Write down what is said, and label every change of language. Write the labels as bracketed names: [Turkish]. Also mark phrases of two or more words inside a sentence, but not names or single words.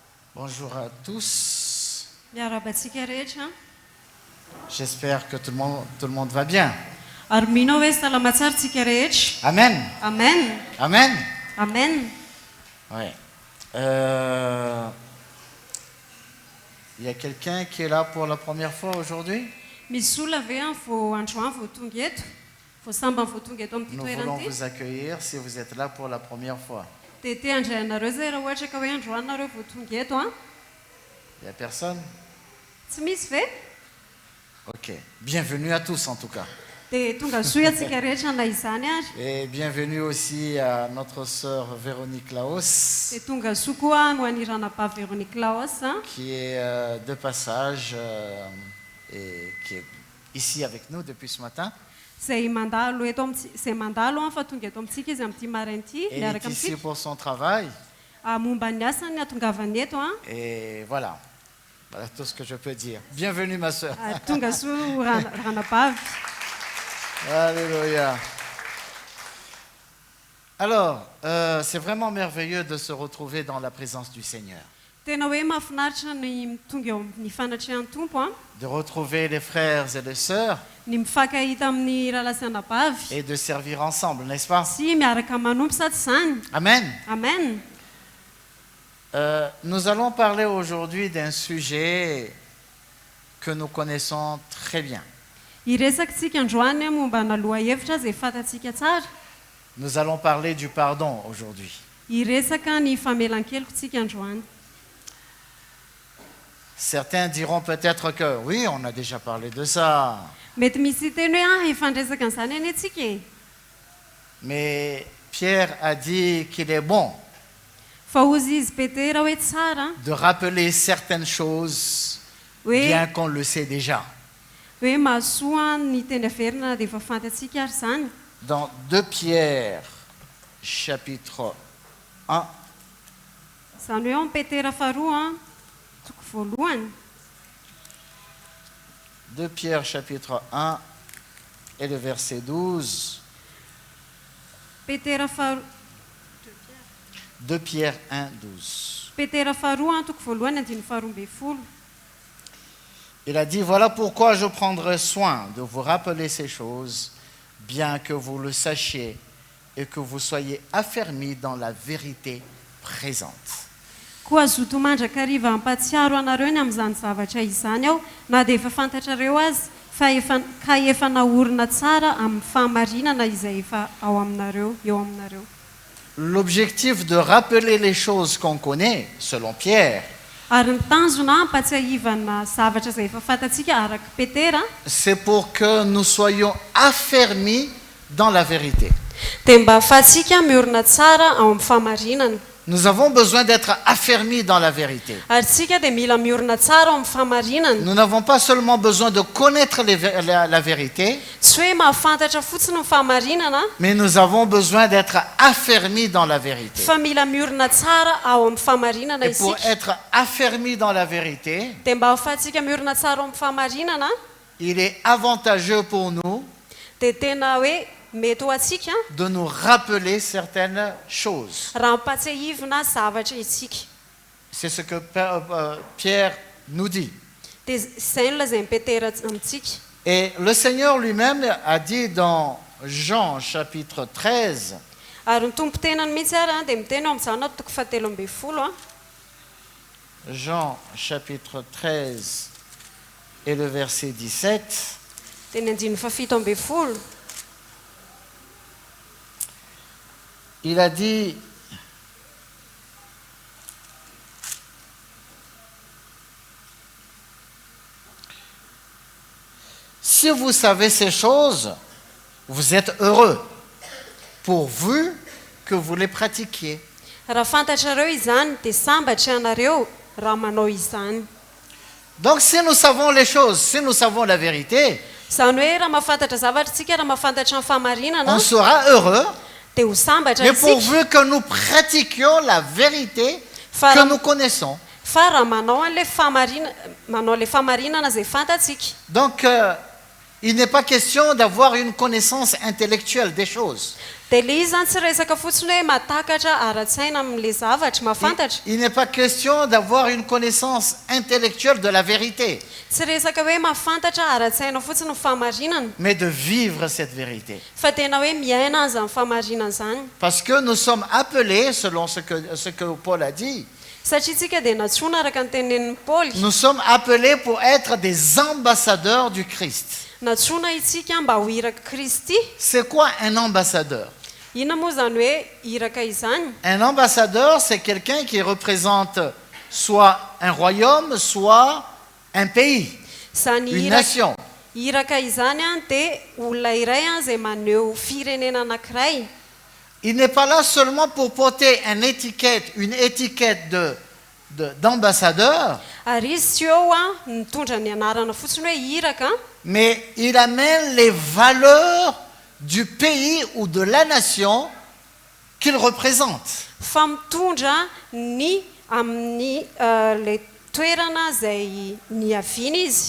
[French] Bonjour à tous. [Malagasy] Miarabantsika rehetra. [French] J'espère que tout le monde va bien. [Malagasy] Ary mino hoe salama tsara tsika rehetra. Amen. Amen. Amen. Amen. [French] Ouais. Il y a quelqu'un qui est là pour la première fois aujourd'hui? [Malagasy] Misy olona ve vao androany vao tonga eto, vao sambany vao tonga eto amin'ity [French] Nous [Malagasy] toerana [French] voulons [Malagasy] ity. [French] vous accueillir si vous êtes là pour la première fois. [Malagasy] Dia te handray anareo zay raha ohatra ka hoe androanareo vao tonga eto a. [French] Il n'y a personne? [Malagasy] Tsy misy ve? [French] Ok. Bienvenue à tous en tout cas. [Malagasy] Dia tonga soa atsika rehetra na izany ary. [French] Et bienvenue aussi à notre sœur Véronique Laos, [Malagasy] Dia tonga soa koa ho an'i ranabavy Véronique Laos a, [French] qui est de passage et qui est ici avec nous depuis ce matin. [Malagasy] zay mandalo eto zay mandalo fa tonga eto amintsika izy amin'ity maraina ity [French] Elle est [Malagasy] miaraka [French] ici [Malagasy] amintsika. [French] pour son travail. [Malagasy] Momba ny asany atongavany eto a. [French] Et voilà. Voilà tout ce que je peux dire. Bienvenue ma sœur. [Malagasy] Tonga soa ranabavy. [French] Alléluia. Alors, c'est vraiment merveilleux de se retrouver dans la présence du Seigneur. [Malagasy] Tena hoe mahafinaritra ny tonga eo amin'ny fanatrehan'ny tompo a, [French] De retrouver les frères et les sœurs [Malagasy] ny mifankahita amin'ny ralasanabavy [French] et de servir ensemble, n'est-ce pas? [Malagasy] sy miaraka manompo sa tsy zany. Amen. Amen. [French] Nous allons parler aujourd'hui d'un sujet que nous connaissons très bien. [Malagasy] Hiresakitsika androany momba naloha hevitra zay fantatsika tsara. [French] Nous allons parler du pardon aujourd'hui. [Malagasy] Hiresaka ny famelan-keloko tsika androany. [French] Certains diront peut-être que oui, on a déjà parlé de ça. [Malagasy] Mety misy teny hoe efa andresaka an'izany any atsika e. [French] Mais Pierre a dit qu'il est bon [Malagasy] Fa ozy izy Petera hoe tsara [French] de rappeler certaines choses, [Malagasy] hoe [French] bien qu'on le sait déjà. [Malagasy] hoe mahasoa ny teny averina dia efa fantatsika ary zany. [French] Dans 2 Pierre, chapitre 1, [Malagasy] Zany hoe amin'ny Petera faharoa a, toko voalohany. [French] 2 Pierre, chapitre 1, et le verset 12. [Malagasy] Petera faharoa. [French] 2 Pierre 1, 12. [Malagasy] Petera faharoa toko voalohany andiny faharoa ambin'ny folo. [French] Il a dit, voilà pourquoi je prendrai soin de vous rappeler ces choses, bien que vous le sachiez et que vous soyez affermis dans la vérité présente. [Malagasy] Koa zoto mandraka-riva hampatsiaro anareo ny amin'izany zavatra izany aho, na dia efa fantatrareo azy, ka efa naorina tsara amin'ny fahamarinana izay efa ao aminareo, eo aminareo. [French] L'objectif de rappeler les choses qu'on connaît, selon Pierre, [Malagasy] Ary ny tanjona hampatsiahivana zavatra izay efa fantatsika araka Petera, [French] c'est pour que nous soyons affermis dans la vérité. [Malagasy] dia mba ahafahantsika miorina tsara ao amin'ny fahamarinana. [French] Nous avons besoin d'être affermis dans la vérité. [Malagasy] Ary tsika dia mila miorina tsara ao amin'ny fahamarinana. [French] Nous n'avons pas seulement besoin de connaître la vérité, [Malagasy] Tsy hoe mahafantatra fotsiny ny fahamarinana, [French] mais nous avons besoin d'être affermis dans la vérité. [Malagasy] fa mila miorina tsara ao amin'ny fahamarinana [French] Et pour [Malagasy] isika. [French] être affermis dans la vérité, [Malagasy] Dia mba ahafahantsika miorina tsara ao amin'ny fahamarinana, [French] il est avantageux pour nous [Malagasy] dia tena hoe mety ho atsika [French] de nous rappeler certaines choses. [Malagasy] raha mampatsiahivina zavatra isika. [French] C'est ce que Pierre nous dit. [Malagasy] Dia izay no lazain'ny Petera amintsika. [French] Et le Seigneur lui-même a dit dans Jean chapitre 13, [Malagasy] Ary ny tompo tenany mihitsy ary dia miteny ao amin'izany toko fahatelo ambin'ny folo a. [French] Jean chapitre 13 et le verset 17, [Malagasy] Dia ny andiny fafito ambin'ny folo. [French] il a dit, si vous savez ces choses, vous êtes heureux, pourvu que vous les pratiquiez. [Malagasy] Raha fantatrareo izany dia sambatra ianareo raha manao izany. [French] Donc si nous savons les choses, si nous savons la vérité, [Malagasy] Zany hoe raha mahafantatra zavatra tsika, raha mahafantatra ny fahamarinana [French] on sera heureux, [Malagasy] dia ho sambatra [French] mais [Malagasy] isika. [French] pourvu que nous pratiquions la vérité [Malagasy] Fa [French] que [Malagasy] raha- [French] nous connaissons. [Malagasy] fa raha manao an'ilay fahamarinana, manao ilay fahamarinana izay fantatsika. [French] Donc, Il n'est pas question d'avoir une connaissance intellectuelle des choses. [Malagasy] Dia le izy zany tsy resaka fotsiny hoe matakatra ara-tsaina amin'ilay zavatra mahafantatra. [French] Il n'est pas question d'avoir une connaissance intellectuelle de la vérité, [Malagasy] Tsy resaka hoe mahafantatra ara-tsaina fotsiny ny fahamarinana, [French] mais de vivre cette vérité. [Malagasy] fa tena hoe miaina azany fahamarinana zany. [French] Parce que nous sommes appelés, selon ce que Paul a dit, [Malagasy] Satria tsika dia natsoina araka ny tenenin'ny Paoly. [French] nous sommes appelés pour être des ambassadeurs du Christ. [Malagasy] Natsoina itsika mba ho iraka Kristy. [French] C'est quoi un ambassadeur? [Malagasy] Inona moa zany hoe iraka izany? [French] Un ambassadeur, c'est quelqu'un qui représente soit un royaume, soit un pays, [Malagasy] Zany [French] une nation. [Malagasy] iraka izany dia olona iray izay maneho firenena anankiray. [French] Il n'est pas là seulement pour porter une étiquette d'ambassadeur, [Malagasy] Ary izy tsy eo mitondra ny anarana fotsiny hoe iraka, [French] mais il amène les valeurs du pays ou de la nation qu'il représente. [Malagasy] fa mitondra ny amin'ny le toerana izay niaviana izy.